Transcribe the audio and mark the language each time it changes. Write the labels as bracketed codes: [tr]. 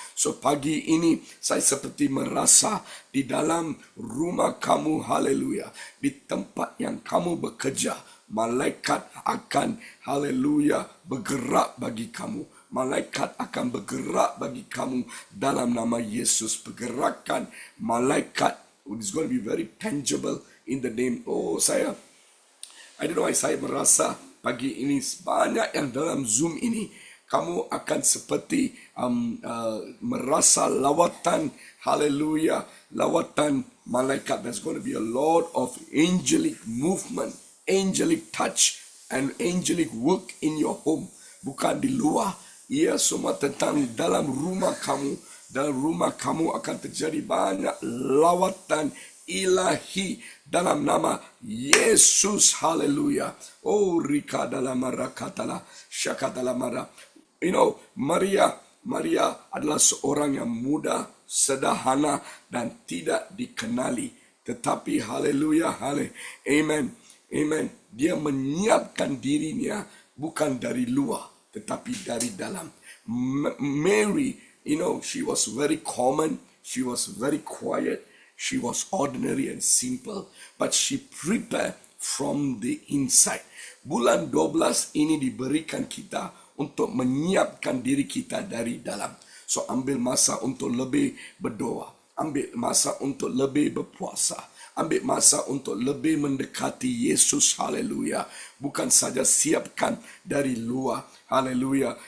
[ms] So pagi ini saya seperti merasa di dalam rumah kamu haleluya, di tempat yang kamu bekerja, malaikat akan haleluya bergerak bagi kamu. Malaikat akan bergerak bagi kamu dalam nama Yesus. Pergerakan malaikat [en] is going to be very tangible in the name. I don't know why [ms] saya merasa pagi ini banyak yang dalam Zoom ini kamu akan seperti merasa lawatan haleluya, lawatan malaikat. [en] There's going to be a lot of angelic movement, angelic touch and angelic work in your home. [ms] Bukan di luar. Ia semua tentang dalam rumah kamu. Dalam rumah kamu akan terjadi banyak lawatan ilahi dalam nama Yesus. Haleluya. Oh, rika dalam marah katalah, syaka dalam marah. Maria adalah seorang yang muda, sederhana dan tidak dikenali. Tetapi haleluya, amen. Dia menyiapkan dirinya bukan dari luar, tetapi dari dalam. [en] Mary, she was very common, she was very quiet, she was ordinary and simple, but she prepared from the inside. [ms] Bulan 12 ini diberikan kita untuk menyiapkan diri kita dari dalam. So ambil masa untuk lebih berdoa, ambil masa untuk lebih berpuasa, ambil masa untuk lebih mendekati Yesus, haleluya. Bukan saja siapkan dari luar, haleluya.